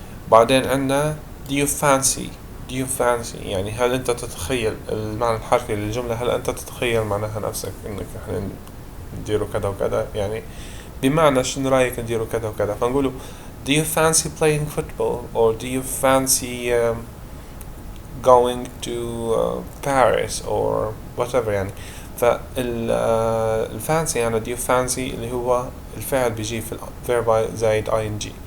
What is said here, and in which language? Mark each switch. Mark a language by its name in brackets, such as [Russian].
[Arabic] بعدين عندنا do you fancy يعني هل أنت تتخيل المعنى الحرفي للجملة، هل أنت تتخيل معناها نفسك إنك إحنا نديروا كذا وكذا، يعني بمعنى شنو رأيك نديروا كذا وكذا. [English] فنقولوا do you fancy playing football or do you fancy going to Paris or whatever يعني. [Arabic] فالفانسي يعني do you fancy اللي هو الفعل بيجي في verb زائد ing.